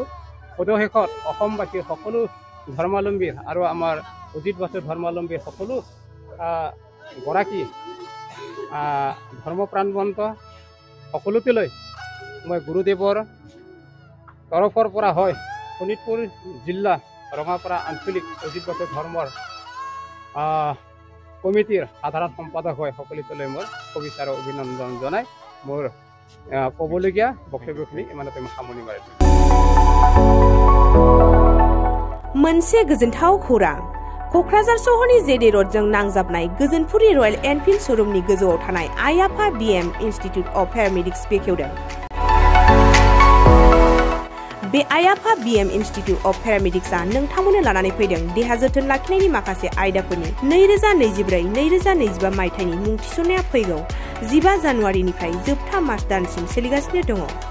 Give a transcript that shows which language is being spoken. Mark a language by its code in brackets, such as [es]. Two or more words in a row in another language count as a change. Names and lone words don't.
[as] পদশেষত অসমবাসীৰ সকলো ধৰ্মাৱলম্বীৰ আৰু আমাৰ অজিত বাথৌ ধৰ্মাৱলম্বীৰ সকলো গৰাকী ধৰ্মপ্ৰাণবন্ত সকলোকেলৈ মই গুৰুদেৱৰ তৰফৰ পৰা হয় শোণিতপুৰ জিলা ৰঙাপাৰা আঞ্চলিক অজিত বাথৌ ধৰ্মৰ কমিটিৰ সাধাৰণ সম্পাদক হৈ সকলোলৈ মোৰ শুভেচ্ছা আৰু অভিনন্দন জনাই মোৰ ক'বলগীয়া বক্তব্যখিনি ইমানতে মই সামৰণি মাৰিছোঁ। [brx] मोनसे गोजोनथाव खौरां क'क्राझार सहरनि जेडे र'डजों नांजाबनाय गोजोनपुरी रयेल एनफिल्ड श'रुमनि गोजौआव थानाय आइ आफा BM इन्स्टिट्युट अफ पेरामेडिक्स बेखेवदों। बे आइ आफा BM इन्स्टिट्युट अफ पेरामेडिक्सआ नोंथांमोननो लानानै फैदों देहा जोथोन लाखिनायनि माखासे आयदाफोरनि 2024-2025 मायथाइनि मुं थिसननाया फैगौ 15 जानुवारिनिफ्राय जोबथा मार्च दानसिम सोलिगासिनो दङ।